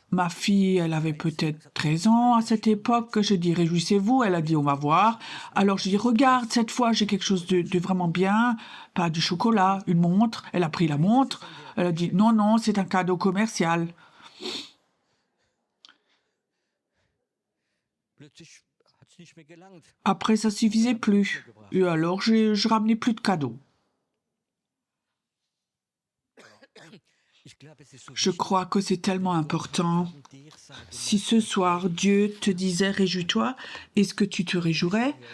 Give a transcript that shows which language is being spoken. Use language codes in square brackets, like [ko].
[fr] ma fille, elle avait peut-être 13 ans à cette époque. Je dis, réjouissez-vous. Elle a dit, on va voir. Alors, je dis, regarde, cette fois, j'ai quelque chose de vraiment bien. Pas du chocolat, une montre. Elle a pris la montre. Elle a dit, non, non, c'est un cadeau commercial. [de] plötzlich hat's nicht mehr gelangt. [fr] Après, ça suffisait plus. Et alors, je ramenais plus de cadeaux. [de] Ich [fr] Je crois que c'est tellement important. Si ce soir, Dieu te disait « réjouis-toi », est-ce que tu te réjouirais?